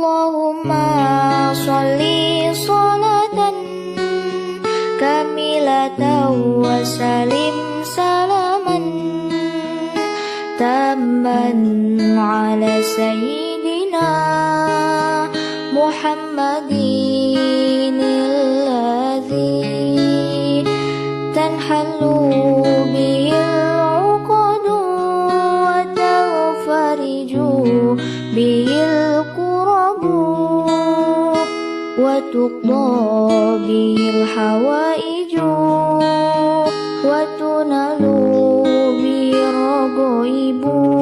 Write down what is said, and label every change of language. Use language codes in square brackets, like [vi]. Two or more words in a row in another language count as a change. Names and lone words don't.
[ar] اللهم صل صلاة كاملة وسلم سلاما تاما على سيدنا محمد الذي تنحل به العقد وتفرج به القرب وتقضى به الحوائج وتنال به الرغائب